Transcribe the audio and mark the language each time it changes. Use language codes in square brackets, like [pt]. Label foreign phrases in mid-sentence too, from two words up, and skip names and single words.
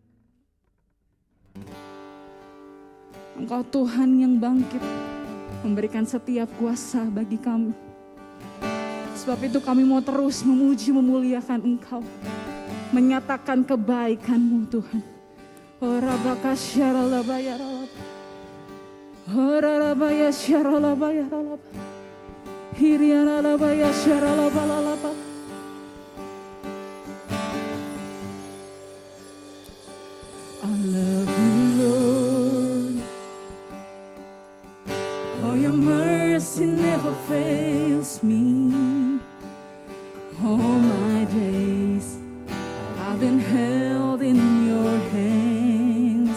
[id] Engkau Tuhan yang bangkit, memberikan setiap kuasa bagi kami. Sebab itu kami mau terus memuji, memuliakan Engkau, menyatakan kebaikan-Mu Tuhan. Orabaka syaralabayaralab, orarabaya syaralabayaralab, hiriaralabaya syaralabalalab. [en] I love you, Lord. Oh, your mercy never fails me. All my days I've been held in your hands.